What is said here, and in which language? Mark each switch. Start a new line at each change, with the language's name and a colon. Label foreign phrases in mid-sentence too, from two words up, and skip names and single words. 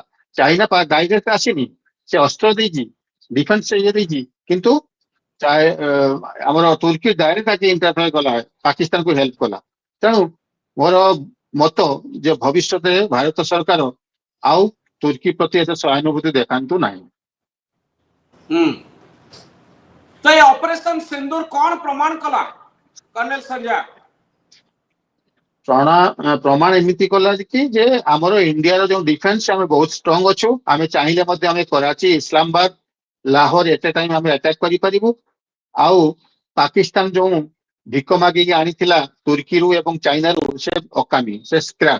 Odia: ଚାଇନା ଡାଇରେକ୍ଟ ଆସିନି, ସେ ଅସ୍ତ୍ର ଦେଇଛି, ଡିଫେନ୍ସ ଇଏ ଦେଇଛି, କିନ୍ତୁ ଆମର ତୁର୍କୀ ଡାଇରେକ୍ଟ ଆଜି ଇଣ୍ଟରଫେୟାର କଲା, ପାକିସ୍ତାନକୁ ହେଲ୍ପ କଲା। ତେଣୁ ମୋର ମତ ଯେ ଭବିଷ୍ୟତରେ ଭାରତ ସରକାର ଆଉ ତୁର୍କୀ ପ୍ରତି ଏତେ ସହାନୁଭୂତି ଦେଖାନ୍ତୁ ନାହିଁ।
Hindi: तो ये
Odia: ଅପରେସନ ସିନ୍ଦୂର କଉଣ ପ୍ରମାଣ କଲା କର୍ଣ୍ଣଲ ସଞ୍ଜୟ? ପ୍ରମାଣ ଏମିତି କଲା କି ଯେ ଆମର ଇଣ୍ଡିଆର ଯୋଉ ଡିଫେନ୍ସ ଆମେ ବହୁତ ଷ୍ଟ୍ରଙ୍ଗ ଅଛୁ। ଆମେ ଚାହିଁଲେ ମଧ୍ୟ ଆମେ କରାଚି, ଇସଲାମାବାଦ, ଲାହୋର ଏତେ ଟାଇମ ଆମେ ଆଟାକ କରିପାରିବୁ। ଆଉ ପାକିସ୍ତାନ ଯୋଉ ଭିକ ମାଗିକି ଆଣିଥିଲା ତୁର୍କୀରୁ ଏବଂ ଚାଇନାରୁ, ସେ ଅକାମୀ, ସେ ସ୍କ୍ରାପ।